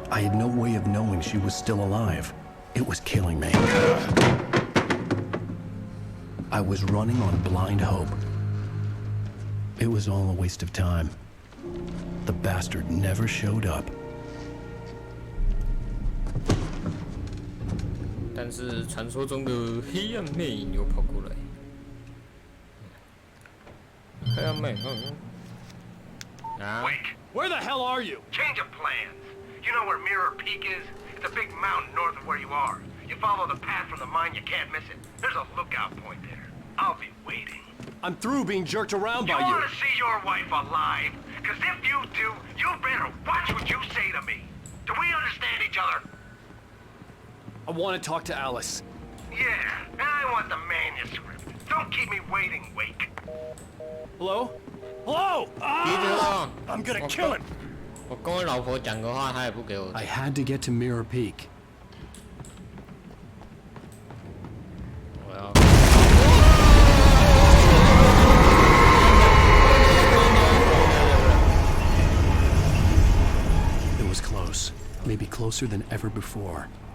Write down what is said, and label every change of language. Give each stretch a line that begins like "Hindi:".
English: I had no way of knowing she was still alive. It was killing me. I was running on blind hope. It was all a waste of time. The bastard never showed up.
Chinese: 但是传说中的黑暗魅影又跑过来。黑暗魅影。啊
English: Wait, where the hell are you? Change of plans. You know where Mirror Peak is? It's a big mountain north of where you are. You follow the path from the mine, you can't miss it. There's a lookout point there. I'll be waiting. I'm through being jerked around by you. You want to see your wife alive? Because if you do, you better watch what you say to me. Do we understand each other? I want to talk to Alice. Yeah, and I want the manuscript. Don't keep me waiting, Wake. Hello? Hello? Ah! I'm gonna kill him.
Chinese: 我跟我老婆讲个话，她也不给我。
English: I had to get to Mirror Peak.
Chinese: 我要。
English: It was close. Maybe closer than ever before.